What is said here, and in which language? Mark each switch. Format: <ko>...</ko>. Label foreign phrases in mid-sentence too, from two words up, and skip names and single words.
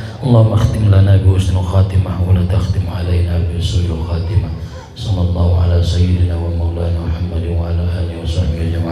<ar>اللهم اختم لنا بحسن الخاتمة ولا تختم علينا بسوء الخاتمة. صلى الله على سيدنا ومولانا محمد وعلى آله وصحبه</ar>